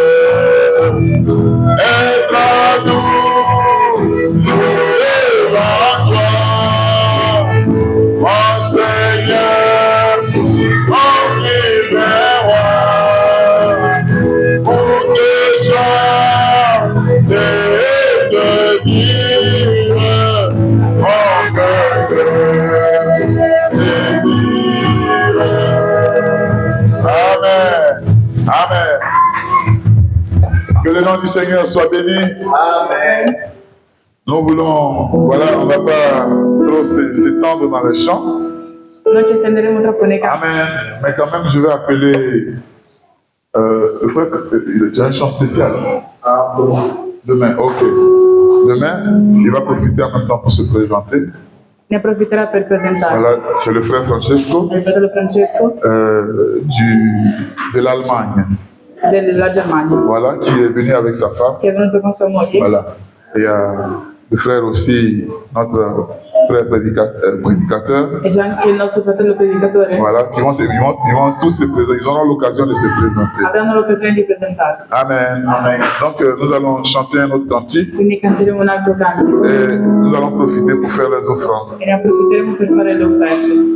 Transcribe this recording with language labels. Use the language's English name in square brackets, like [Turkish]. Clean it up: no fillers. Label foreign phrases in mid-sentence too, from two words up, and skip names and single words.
[French] Et là nous devant toi, mon Seigneur, mon libéra, pour te chanter et te dire, mon cœur désire. Amen. Amen. Que le nom du Seigneur soit béni. Amen. Nous voulons, voilà, on ne va pas trop s'étendre dans les chants. [Italian] Non ci stenderemo troppo nei campi. [French] Amen. Mais quand même, je vais appeler le frère, il a déjà un chant spécial. Ah, bon. Demain, ok. Demain, il va profiter en même temps pour se présenter. [Italian] Ne approfitterà per presentarsi. [French] Voilà, c'est le frère Francesco [Italian] È il fratello Francesco [French] de l'Allemagne. [Italian] della Germania, [French] Voilà, qui est venu avec sa femme. [Italian] che è venuto con sua moglie. [French] Voilà. Et il y a le frère aussi, notre frère prédicateur. [Italian] E c'è anche il nostro fratello predicatore. [French] Voilà, ils vont tous se présenter, ils auront l'occasion de se présenter. [Italian] Avranno l'occasione di presentarsi. [French] Amen. Amen. Donc nous allons chanter un autre cantique [Italian] Quindi canteremo un altro canto [French] et nous allons profiter pour faire les offrandes. [Italian] e ne approfitteremo per fare le offerte.